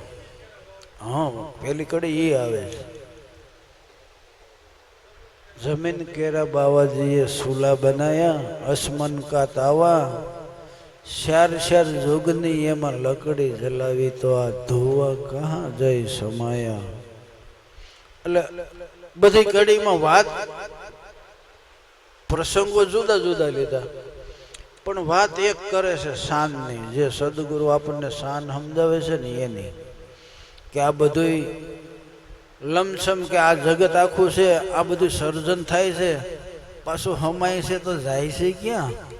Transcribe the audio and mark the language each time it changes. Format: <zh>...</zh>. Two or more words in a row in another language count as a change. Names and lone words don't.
<gu>હાં, પહેલી કડી યે આવે.</gu> <hi>जमीन केरा बाबा जी ये सूला बनाया, आसमान का तावा, शार शार जोगनी एमा लकड़ी जलावी तो आ धुआ कहाँ जाई समाया.</hi> <gu>એટલે બધી કડીમાં વાત પ્રસંગો જુદા જુદા લીધા, પણ વાત એક કરે છે શાનની. જે સદગુરુ આપણને શાન સમજાવે છે ને એની, કે આ બધું લમસમ કે આ જગત આખું છે, આ બધું સર્જન થાય છે, પાછું હમાય છે તો જાય છે ક્યાં?</gu>